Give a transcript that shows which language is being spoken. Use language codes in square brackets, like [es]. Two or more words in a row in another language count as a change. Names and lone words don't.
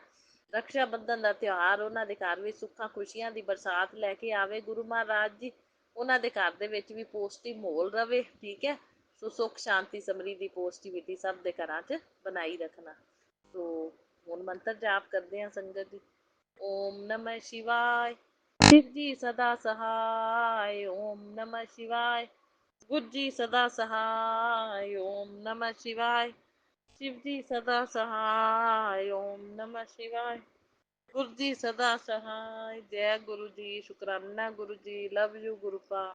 [pa] ਰਕਸ਼ਾ ਬੰਧਨ ਦਾ ਤਿਉਹਾਰ ਉਹਨਾਂ ਦੇ ਘਰ ਵਿੱਚ ਸੁੱਖਾਂ ਖੁਸ਼ੀਆਂ ਦੀ ਬਰਸਾਤ ਲੈ ਕੇ ਆਵੇ ਗੁਰੂ ਮਹਾਰਾਜ ਜੀ। ਉਹਨਾਂ ਦੇ ਘਰ ਦੇ ਵਿੱਚ ਵੀ ਪੋਜ਼ਿਟਿਵ ਮਾਹੌਲ ਰਵੇ, ਠੀਕ ਹੈ। ਸੋ ਸੁੱਖ ਸ਼ਾਂਤੀ ਸਮਰਿੱਧੀ ਪੋਜ਼ਿਟਿਵਿਟੀ ਸਭ ਦੇ ਘਰਾਂ 'ਚ ਬਣਾਈ ਰੱਖਣਾ। ਸੋ ਹੁਣ ਮੰਤਰ ਜਾਪ ਕਰਦੇ ਹਾਂ ਸੰਗਤ ਜੀ। [hi] ओम नमः शिवाय, शिव जी सदा सहाय। ओम नमः शिवाय, गुरु जी सदा सहाय। ओम नमः शिवाय, शिव जी सदा सहाय। ओम नमः शिवाय, गुरु जी सदा सहाय। जय गुरु जी, शुकराना गुरु जी, [en] love you guru pa.